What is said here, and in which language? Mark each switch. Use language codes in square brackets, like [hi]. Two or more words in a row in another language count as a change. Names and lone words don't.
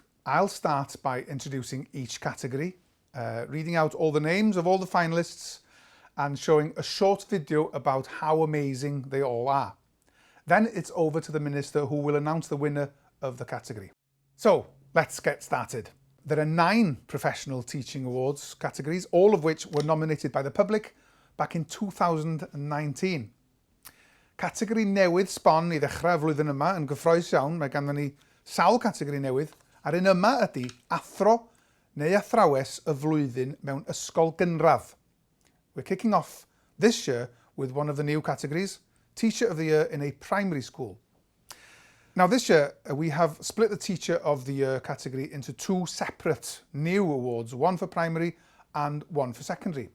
[en] I'll start by introducing each category, reading out all the names of all the finalists and showing a short video about how amazing they all are. Then it's over to the Minister, who will announce the winner of the category. So, let's get started. There are 9 professional teaching awards categories, all of which were nominated by the public back in 2019. [cy] Categori newydd sbon I ddechrau flwyddyn yma yn gyffrous iawn, mae ganddyn ni sawl categori newydd, a'r un yma ydy athro neu athrawes y flwyddyn mewn ysgol gynradd. [en] We're kicking off this year with one of the new categories, Teacher of the Year in a Primary School. Now this year we have split the Teacher of the Year category into 2 separate new awards, one for primary and one for secondary.